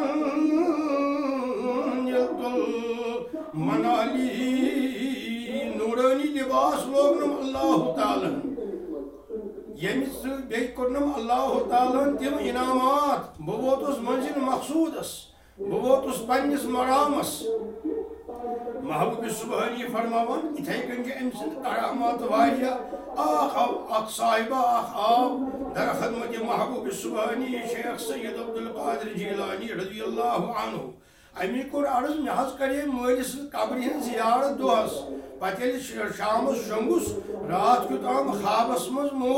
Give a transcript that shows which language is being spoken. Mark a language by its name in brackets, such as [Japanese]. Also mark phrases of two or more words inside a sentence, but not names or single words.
[Arabic] نلت المنالی [Kashmiri] نورانی لباس لوگنم اللہ تعالیٰ ییٚمہِ سۭتۍ بیٚیہِ کوٚرنم اللہ تعالیٰ تِم انعامات بہٕ ووتُس منزل مقصوٗدس بہٕ ووتُس پننِس مرامس محبوب سبحانی فرماوان اِتھے کٔنۍ چھِ أمۍ سٕنٛدۍ کرامات واریاہ اکھ صاحبہ اکھ آو در خدمت محبوب سبحانی شیخ سید عبدالقادر جیلانی [Arabic] رضی اللہ عنہ [Kashmiri] امی کوٚر عرض مےٚ حظ کرے مٲلِس قبرِ ہٕنٛز زیارت دۄہس پتہٕ ییٚلہِ شامس شۄنٛگُس راتھ کیُتھ آم خوابس منٛز